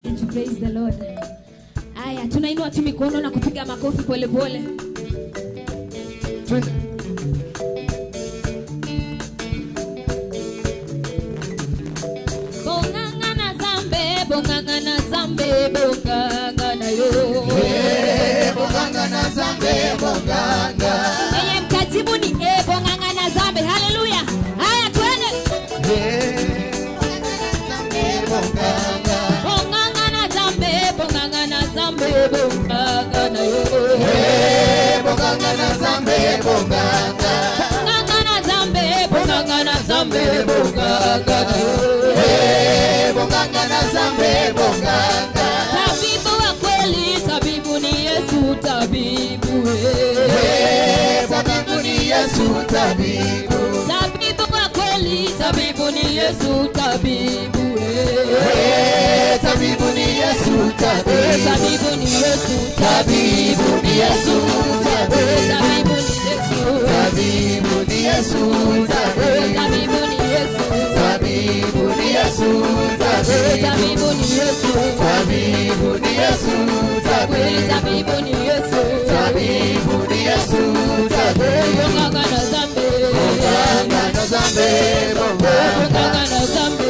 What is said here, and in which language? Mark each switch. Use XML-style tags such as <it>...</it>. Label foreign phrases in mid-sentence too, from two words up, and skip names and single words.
<en>Praise the Lord.</en> <sw>Aya, tunainua tu mikono na kupiga makofi pole pole.</sw> <ln>Bonganga na zambe, bonganga yo. Bonganga na zambe, bonganga.</ln> <sw>Yeye mkajibu ni</sw> <ln>bonganga na zambe.</ln> <sw>Hallelujah. Haya twende.</sw> <ln>Bonganga. Bonganga na zambe, bonganga na zambe, bonganga yo. Bonganga na zambe, bonganga. Bonganga na zambe, bonganga na zambe, bonganga yo. Bonganga na zambe, bonganga.</ln> <sw>Tabibu wa kweli, tabibu ni Yesu, tabibu tabibu ni Yesu, tabibu. Tabibu wa kweli, tabibu ni Yesu, tabibu tabibu ni Yesu, tabibu. Tabibu ni Yesu, tabibu ni Yesu, tabibu ni Yesu, tabibu ni Yesu, tabibu ni Yesu, tabibu ni Yesu, tabibu ni Yesu, tabibu ni Yesu, tabibu ni Yesu, tabibu ni Yesu, tabibu.</sw> <ln>Bonganga na zambe, bonganga na zambe, bonganga na zambe,</ln>